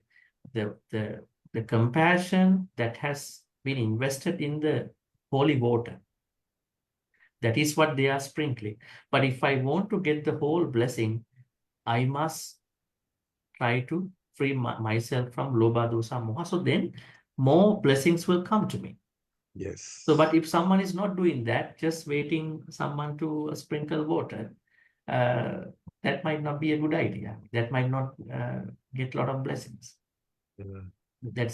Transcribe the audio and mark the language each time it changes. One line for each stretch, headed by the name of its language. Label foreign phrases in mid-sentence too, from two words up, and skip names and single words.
English: The compassion that has been invested in the holy water, that is what they are sprinkling. But if I want to get the whole blessing, I must try to free myself from
Pali: lobha, dosa, moha.
English: So then more blessings will come to me. Yes. So, but if someone is not doing that, just waiting someone to sprinkle water, that might not be a good idea. That might not get a lot of blessings. Yeah.